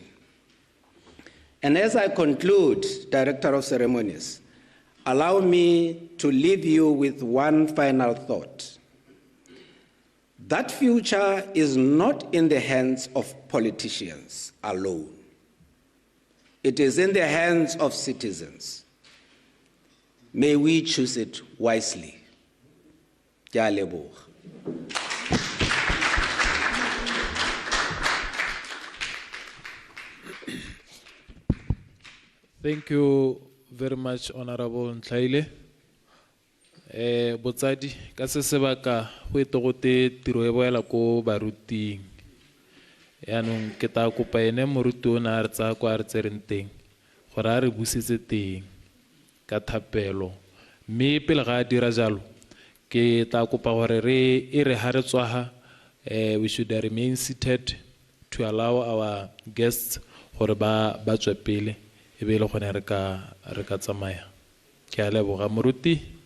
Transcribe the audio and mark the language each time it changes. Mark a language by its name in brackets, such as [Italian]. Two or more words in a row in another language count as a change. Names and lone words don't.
[English] And as I conclude, Director of Ceremonies, allow me to leave you with one final thought. That future is not in the hands of politicians alone. It is in the hands of citizens. May we choose it wisely. [Tswana] Ke a leboga. [English] Thank you very much, Honorable Ntlaile. [Tswana] Botsadi, ka se sebaka go etogote tiro e boela ko baruting. Yaanong ke ta kopa ene moruti o na a re tsaya kwa a re tsereng teng gore a re busetse teng ka thapelo. Mme pele ga a dira jalo ke ta kopa gore re ha re tswa [English] we should remain seated to allow our guests [Tswana] gore ba tswe pele e be le gone re ka tsamaya. Ke a leboga moruti.